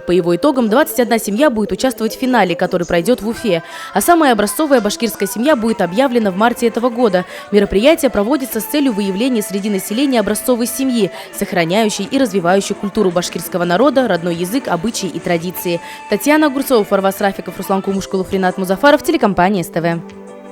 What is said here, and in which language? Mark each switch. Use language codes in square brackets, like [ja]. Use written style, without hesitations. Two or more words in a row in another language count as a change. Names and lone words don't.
[ru] По его итогам 21 семья будет участвовать в финале, который пройдет в Уфе. А самая образцовая башкирская семья будет объявлена в марте этого года. Мероприятие проводится с целью выявления среди населения образцовой семьи, сохраняющей и развивающей культуру башкирского народа, родной язык, обычаи и традиции. Татьяна Огурцова, Фарваз Рафиков, Руслан Кумушкулов, Ринат Музафаров, телекомпания СТВ.